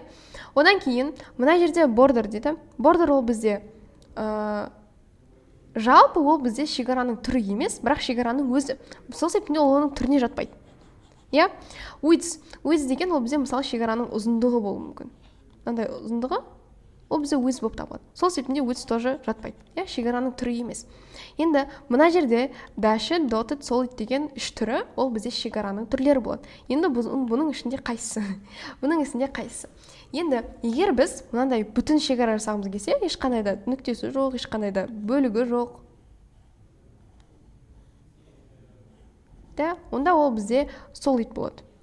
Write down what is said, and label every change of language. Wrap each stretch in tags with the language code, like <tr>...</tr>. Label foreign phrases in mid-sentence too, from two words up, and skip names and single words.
<kk>Одан кейін мына жерде border дейді. Border ол бізде жалпы ол бізде шекараның түрі емес, бірақ шекараның өзі. Сол себебінде ол оның түріне жатпайды. Width деген ол бізде мысалы шекараның ұзындығы болуы мүмкін. Мынандай ұзындығы ол бізде width болып табылады. Сол себебінде width тоже жатпайды. Шекараның түрі емес. Енді мына жерде</kk> <en>dashed, dotted, solid</en> <kk>деген үш түрі ол бізде шекараның түрлері болады. Енді бұның ішінде қайсысы? Бұның ішінде қайсысы? Енді егер біз мынандай бүтін шекара жасағымыз келсе, ешқандай да нүктесі жоқ, ешқандай да бөлігі жоқ. Онда ол бізде solid болады.</kk>